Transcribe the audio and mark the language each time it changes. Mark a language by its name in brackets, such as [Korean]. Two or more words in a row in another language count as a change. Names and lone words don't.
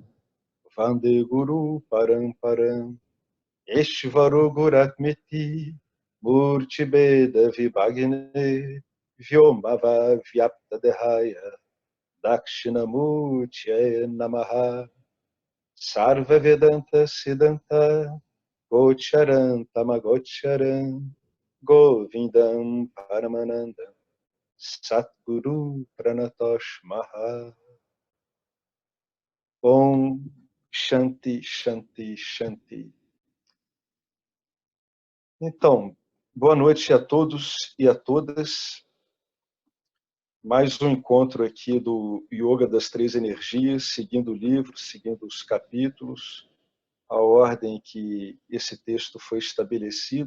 [Sanskrit] वन्दे गुरु परम्परां ईश्वरो गुर्वात्मेति मूर्ति भेद विभागिने व्योमवद् व्याप्त देहाय दक्षिणामूर्तये नमः सर्व वेदान्त सिद्धान्त गोचरं तमगोचरं गोविन्दं परमानन्दं सद्गुरु प्रणतोऽस्म्यहम्. ओम् शान्ति शान्ति शान्ति. [Portuguese] Então, boa noite a todos e a todas. Mais um encontro aqui do Yoga das Três Energias, seguindo o livro, seguindo os capítulos, a ordem que esse texto foi estabelecido.